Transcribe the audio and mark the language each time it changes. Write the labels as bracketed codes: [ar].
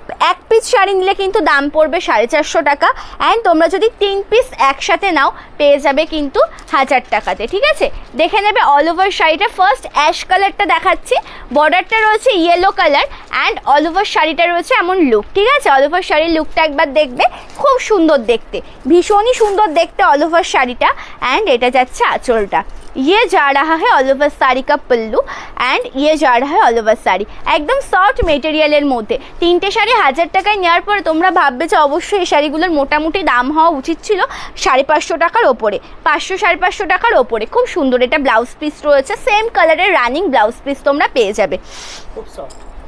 [bn] এক পিস শাড়ি নিলে কিন্তু দাম পড়বে 450 টাকা, অ্যান্ড তোমরা যদি 3 পিস একসাথে নাও পেয়ে যাবে কিন্তু 1000 টাকাতে, ঠিক আছে। দেখে নেবে অল ওভার শাড়িটা। ফার্স্ট অ্যাশ কালারটা দেখাচ্ছি, বর্ডারটা রয়েছে yellow colour, and all over শাড়িটা রয়েছে এমন লুক, ঠিক আছে। অল ওভার শাড়ির লুকটা একবার দেখবে, খুব সুন্দর দেখতে, ভীষণই সুন্দর দেখতে অল ওভার শাড়িটা। অ্যান্ড এটা যাচ্ছে আঁচলটা, [hi] ये जा रहा है ऑल ओवर साड़ी का पल्लू, एंड ये जा रहा है ऑल ओवर साड़ी। [bn] एकदम सॉफ्ट मेटेरियलर मध्य तीनटे शाड़ी 1000 টাকায় নেওয়ার পরে তোমরা ভাববে যে অবশ্যই এই শাড়িগুলোর মোটামুটি দাম হওয়া উচিত ছিল 550 টাকার ওপরে, 500 550 টাকার ওপরে। খুব সুন্দর এটা ব্লাউজ পিস রয়েছে, সেম কালারের রানিং ব্লাউজ পিস তোমরা পেয়ে যাবে, খুব সফট।